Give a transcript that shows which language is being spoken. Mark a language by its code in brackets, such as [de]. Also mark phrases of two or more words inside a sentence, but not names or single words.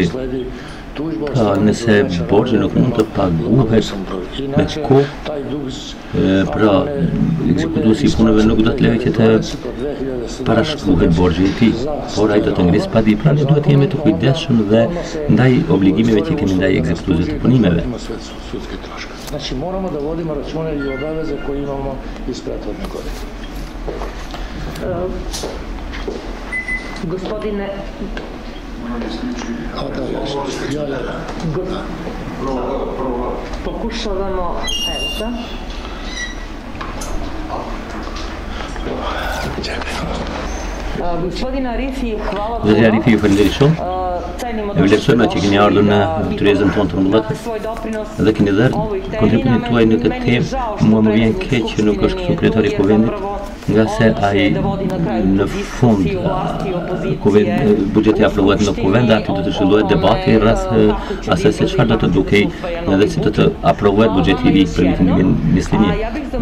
[sq] Pra nëse borxhi nuk mund të paguhet me kohë, pra ekzekutuesi i punëve nuk do të lejojë që të parashkruhet borxhi i tij, por ai do të ngrisë padi. Pra ne duhet të jemi të kujdesshëm dhe ndaj obligimeve që kemi ndaj ekzekutuesve të punimeve. [sr] Znači moramo da vodimo računa i obaveze koje imamo iz prethodne godine. Gospodine... Pokušavamo... Evo da. Gospodine Arifi, hvala puno. [sq] Zotja Arifi, ju falenderoj shumë. E vlerësojmë që keni ardhur në tryezën tonë të mbëllakët dhe keni dhënë kontributin tuaj në këtë temë. Mua më vjen keq që nuk është këtu kryetari i kuvendit, nga se ai në fund buxheti aprovohet në kuvend, aty do të zhvillohet debati rreth asaj se çfarë do të dukej edhe si do të aprovohet buxheti i ri për vitin 2021.